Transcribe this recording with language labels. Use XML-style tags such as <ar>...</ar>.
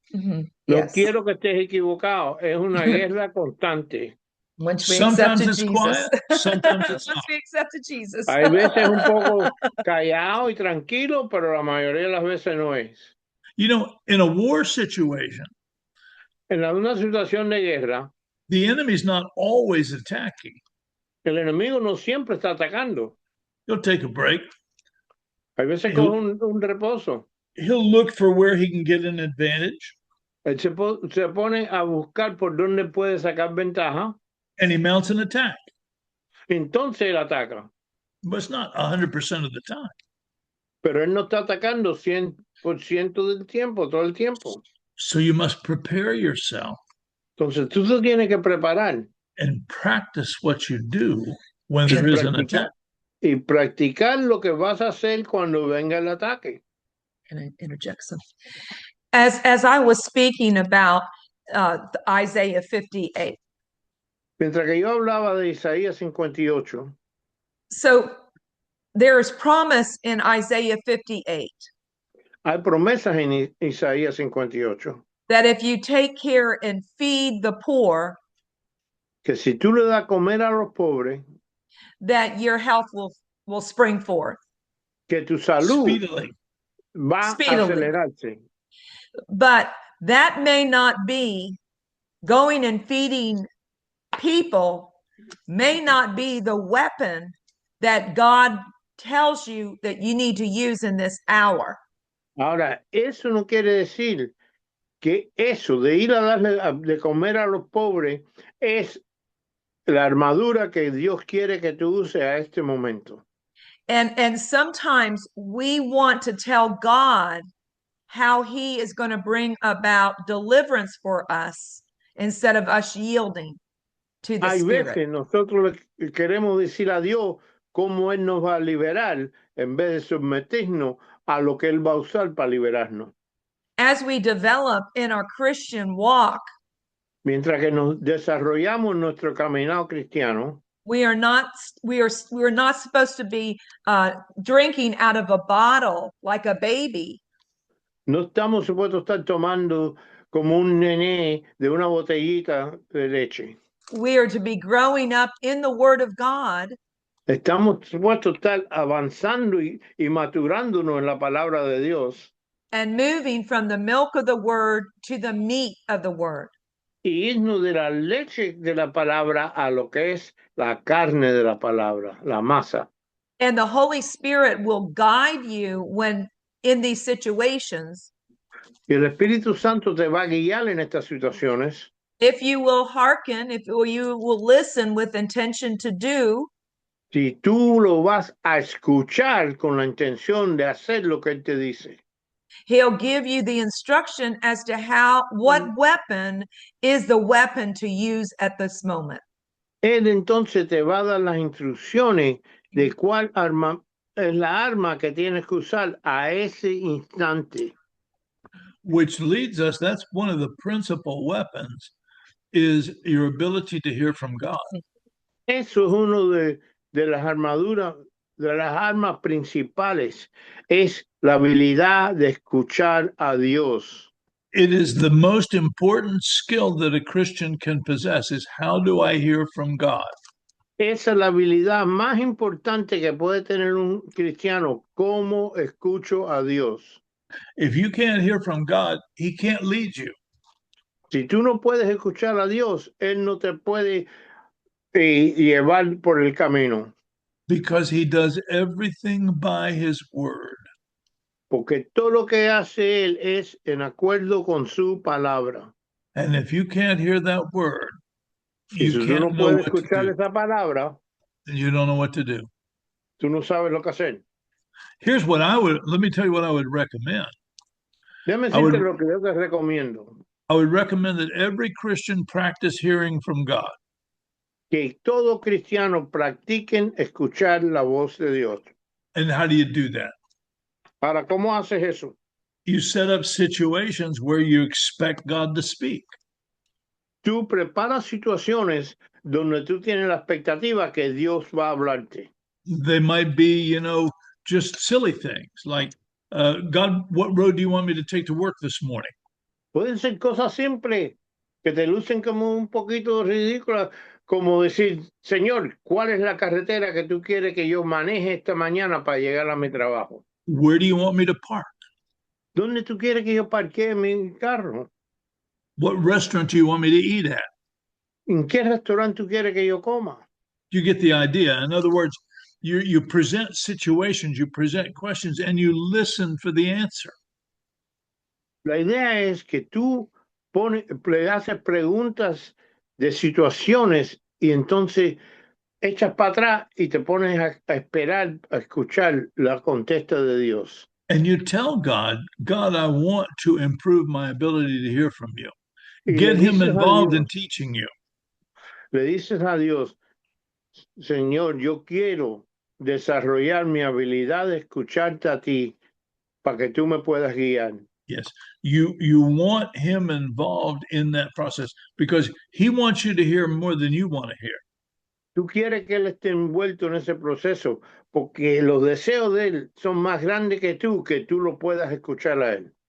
<es>No quiero que estés equivocado. Es una guerra constante.</es> <en>Sometimes it's quiet, sometimes it's not. Once we accepted Jesus.</en> <es>Hay veces un poco callado y tranquilo, pero la mayoría de las veces no es.</es> <en>You know, in a war situation,</en> <es>en una situación de guerra,</es> <en>the enemy's not always attacking.</en> <es>El enemigo no siempre está atacando.</es> <en>He'll take a break.</en> <es>Hay veces coge un reposo.</es> <en>He'll look for where he can get an advantage.</en> <es>Él se pone a buscar por dónde puede sacar ventaja.</es> <en>And he mounts an attack.</en> <es>Entonces él ataca.</es> <en>But it's not 100% of the time.</en> <es>Pero él no está atacando 100% del tiempo, todo el tiempo.</es> <en>So you must prepare yourself.</en> <es>Entonces tú te tienes que preparar.</es> <en>And practice what you do when there is an attack.</en> <es>Y practicar lo que vas a hacer cuando venga el ataque.</es> <en>Can I interject some? As I was speaking about Isaiah 58.</en> <es>Mientras que yo hablaba de Isaías 58.</es> <en>So there is promise in Isaiah 58.</en> <es>Hay promesas en Isaías 58.</es> <en>That if you take care and feed the poor,</en> <es>que si tú le das comer a los pobres,</es> <en>that your health will spring forth.</en> <es>Que tu salud va a acelerarse.</es> <en>But that may not be going and feeding people, may not be the weapon that God tells you that you need to use in this hour.</en> <es>Ahora, eso no quiere decir que eso de ir a darle de comer a los pobres es la armadura que Dios quiere que tú uses a este momento.</es> <en>And sometimes we want to tell God how he is going to bring about deliverance for us instead of us yielding to the Spirit.</en> <es>Hay veces nosotros le queremos decir a Dios cómo Él nos va a liberar en vez de someternos a lo que Él va a usar para liberarnos.</es> <en>As we develop in our Christian walk,</en> <es>mientras que nos desarrollamos nuestro caminado cristiano,</es> <en>we're not supposed to be drinking out of a bottle like a baby.</en> <es>No estamos supuestos a estar tomando como un nené de una botellita de leche.</es> <en>We are to be growing up in the Word of God.</en> <es>Estamos supuestos a estar avanzando y maturándonos en la palabra de Dios.</es> <en>And moving from the milk of the Word to the meat of the Word.</en> <es>Y irnos de la leche de la palabra a lo que es la carne de la palabra, la masa.</es> <en>And the Holy Spirit will guide you when in these situations.</en> <es>Y el Espíritu Santo te va a guiar en estas situaciones.</es> <en>If you will hearken, if you will listen with intention to do.</en> <es>Si tú lo vas a escuchar con la intención de hacer lo que Él te dice.</es> <en>He'll give you the instruction as to what weapon is the weapon to use at this moment.</en> <es>Él entonces te va a dar las instrucciones de cuál arma es la arma que tienes que usar a ese instante.</es> <en>Which leads us, that's one of the principal weapons, is your ability to hear from God.</en> <es>Eso es uno de las armaduras, de las armas principales, es la habilidad de escuchar a Dios.</es> <en>It is the most important skill that a Christian can possess, is how do I hear from God?</en> <es>Esa es la habilidad más importante que puede tener un cristiano, cómo escucho a Dios.</es> <en>If you can't hear from God, he can't lead you.</en> <es>Si tú no puedes escuchar a Dios, Él no te puede llevar por el camino.</es> <en>Because he does everything by his word.</en> <es>Porque todo lo que hace Él es en acuerdo con su palabra.</es> <en>And if you can't hear that word,</en> <es>Y si</es> <en>you</en> <es>tú no</es> <en>can't know</en> <es>puedes</es> <en>what to</en> <es>escuchar</es> <en>do.</en> <es>esa palabra,</es> <en>And you don't know what to do.</en> <es>tú no sabes lo que hacer.</es> <en>Here's what let me tell you what I would recommend.</en> <es>Déjame decirte lo que yo te recomiendo.</es> <en>I would recommend that every Christian practice hearing from God.</en> <es>Que todo cristiano practiquen escuchar la voz de Dios.</es> <en>And how do you do that?</en> <es>Ahora, ¿cómo haces eso?</es> <en>You set up situations where you expect God to speak.</en> <es>Tú preparas situaciones donde tú tienes la expectativa que Dios va a hablarte.</es> <en>They might be, just silly things like, God, what road do you want me to take to work this morning?</en> <es>Pueden ser cosas simples que te lucen como un poquito ridículas, como decir, Señor, ¿cuál es la carretera que tú quieres que yo maneje esta mañana para llegar a mi trabajo?</es> <en>Where do you want me to park?</en> <es>¿Dónde tú quieres que yo parquee mi carro?</es> <en>What restaurant do you want me to eat at?</en> <es>¿En qué restaurante tú quieres que yo coma?</es> <en>You get the idea. In other words, you present situations, you present questions, and you listen for the answer.</en> <es>La idea es que tú le haces preguntas de situaciones y entonces echas para atrás y te pones a esperar, a escuchar la contesta de Dios.</es> <en>And you tell God, God, I want to improve my ability to hear from you. Get him involved in teaching you.</en> <es>Le dices a Dios, Señor, yo quiero desarrollar mi habilidad de escucharte a ti para que tú me puedas guiar.</es> <en>Yes, you want him involved in that process because he wants you to hear more than you want to hear.</en> <es>Tú quieres que él esté envuelto en ese proceso porque los deseos de él son más grandes que tú lo puedas escuchar a él.</es>